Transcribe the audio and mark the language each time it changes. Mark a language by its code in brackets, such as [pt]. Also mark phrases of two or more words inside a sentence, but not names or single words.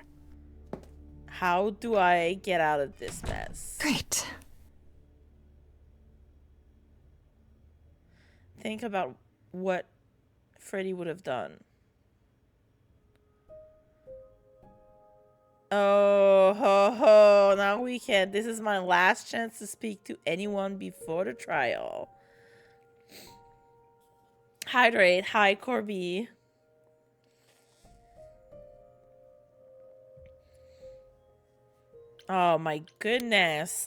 [en] How do I get out of this mess? Great. Think about what Freddy would have done. Oh, ho, ho. Now we can. This is my last chance to speak to anyone before the trial. Hydrate. Hi, Corby. Oh my goodness.